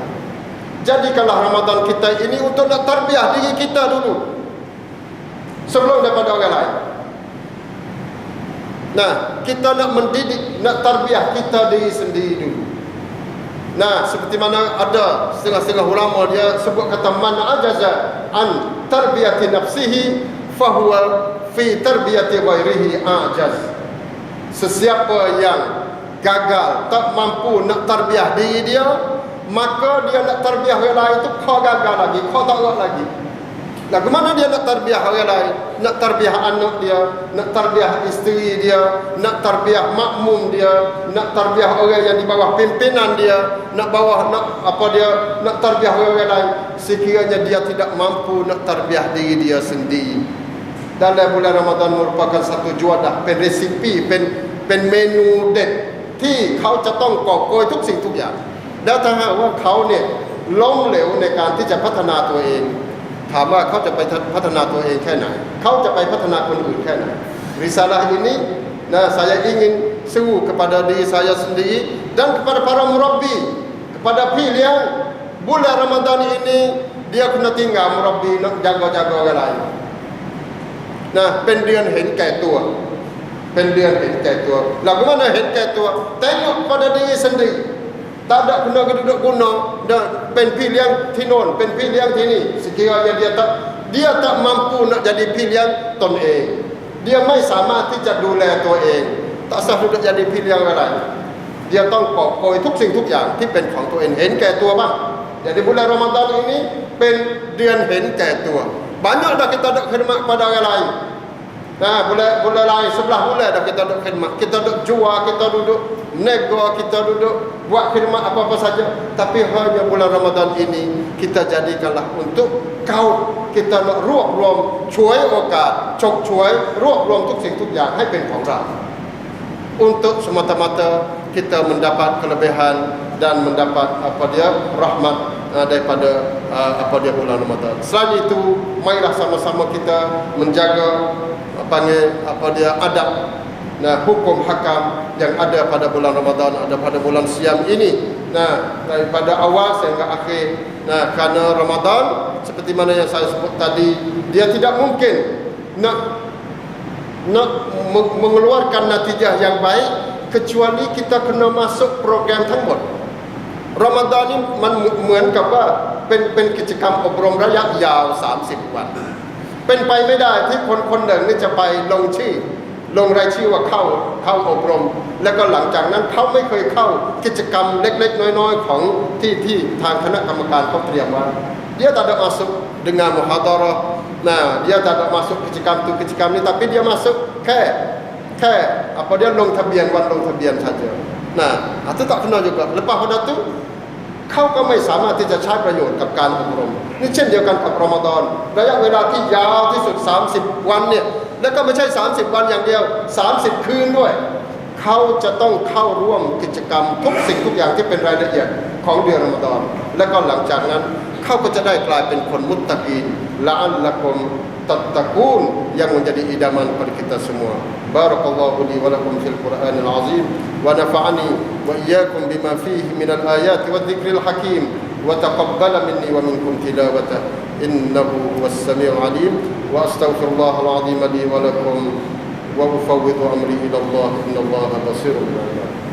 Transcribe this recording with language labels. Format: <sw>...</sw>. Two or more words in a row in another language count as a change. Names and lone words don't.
<ms>Jadikanlah Ramadan kita ini untuk nak tarbiyah diri kita dulu sebelum daripada orang lain. Nah, kita nak mendidik, nak tarbiyah kita diri sendiri dulu. Nah, seperti mana ada setengah-setengah ulama dia sebut kata</ms> <ar>من عجز عن تربية نفسه فهو في تربية غيره أعجز.</ar> <ms>Sesiapa yang gagal, tak mampu nak tarbiyah diri dia, maka dia nak tarbiyah orang lain tu kau gagal lagi, kau tak kuat lagi. Lagu mana dia nak tarbiyah orang lain? Nak tarbiyah anak dia, nak tarbiyah isteri dia, nak tarbiyah makmum dia, nak tarbiyah orang yang di bawah pimpinan dia, nak tarbiyah orang lain. Sekiranya dia tidak mampu nak tarbiyah diri dia sendiri. Dalam bulan Ramadan merupakan satu juadah, pen resipi, pen menu det</ms> <th>ที่เขาจะต้องกอบโกยทุกสิ่ งทุกอย่างแล้วถ้าหากว่าเขาเนี่ยล้มเหลวในการที่จะพัฒนาตัวเอง ถามว่าเขาจะไปพัฒนาตัวเองแค่ไหนเขาจะไปพัฒนาคนอื่นแค่ไหน</th> <ms>Risalah ini saya ingin seru kepada diri saya sendiri dan kepada para murabbi, kepada pilihan bulan Ramadan ini dia kena tinggal murabbi nak jaga-jaga orang lain. Nah,</ms> <th>เป็นเดือนเห็นแก่ตัว เป็นเดือนเห็นแก่ตัว</th> <ms>Lagu mana</ms> <th>เห็นแก่ตัว</th> <ms>Tengok pada diri sendiri. Tak ada kena duduk guna dan pen pilihan</ms> <th>ที่โน่น</th> <ms>pen pilihan</ms> <th>ที่นี่</th> <ms>sekiranya dia tak mampu nak jadi pilihan ตนเอง dia</ms> <th>ไม่สามารถที่จะดูแลตัวเอง</th> <ms>tak sah duduk jadi pilihan orang lain. Dia</ms> <th>ต้องกอบโกยทุกสิ่งทุกอย่างที่เป็นของตัวเอง เห็นแก่ตัวบ้าง</th> <ms>jadi bulan Ramadan ini</ms> <th>เป็นเดือนเห็นแก่ตัว</th> <ms>banyak dah kita duk khidmat pada orang lain. Nah, bulan lain sebelah bulan dah kita duk khidmat, kita duk jual, kita duduk nego, kita duduk buat khidmat apa-apa saja. Tapi hanya bulan Ramadan ini kita jadikanlah untuk kau kita nak</ms> <th>รวบรวมช่วยโอกาสฉกฉวยรวบรวมทุกสิ่งทุกอย่างให้เป็นของเรา</th> <ms>untuk semata-mata kita mendapat kelebihan dan mendapat rahmat daripada bulan Ramadan. Selain itu, marilah sama-sama kita menjaga adab, hukum hakam yang ada pada bulan Ramadan, ada pada bulan siam ini. Daripada awal sehingga akhir. Kerana Ramadan seperti mana yang saya sebut tadi, dia tidak mungkin nak mengeluarkan natijah yang baik kecuali kita kena masuk program ทั้งหมด Ramadan ni</ms> <th>มันเหมือนกับว่าเป็นกิจกรรมอบรมระยะยาว30วันเป็นไปไม่ได้ที่คนหนึ่งนี่ จะไปลงรายชื่อว่าเข้าอบรมแล้วก็หลังจากนั้นเขาไม่เคยเข้ากิจกรรมเล็กๆน้อยๆของที่ทางคณะกรรมการเขาเตรียมไว้</th> <ms>dia tak ada masuk dengan muhadarah dia tak ada masuk kecikam ni tapi dia masuk ke apa dia long thabian saja itu tak kena juga lepas pada tu เขา</ms> <th>ก็ไม่สามารถที่จะใช้ประโยชน์กับการอบรมนี่เช่นเดียวกันกับรอมฎอนระยะเวลาที่ยาวที่สุด30วันเนี่ยแล้วก็ไม่ใช่30วันอย่างเดียว30คืนด้วยเขาจะต้องเข้าร่วมกิจกรรมทุกสิ่งทุกอย่างที่เป็นรายละเอียดของเดือนรอมฎอนแล้วก็หลังจากนั้นเขาก็จะได้กลายเป็นคนมุตตะกีน</th> <ar>لعلكم تتقون</ar> <ms>yang menjadi idaman pada kita semua.</ms> <ar>بارك الله لي ولكم في القرآن العظيم ونفعني وإياكم بما فيه من الآيات والذكر الحكيم وتقبل مني ومنكم تلاوته إنه هو السميع العليم وأستغفر الله العظيم لي ولكم وأفوض أمري إلى الله إن الله بصير بالعباد.</ar>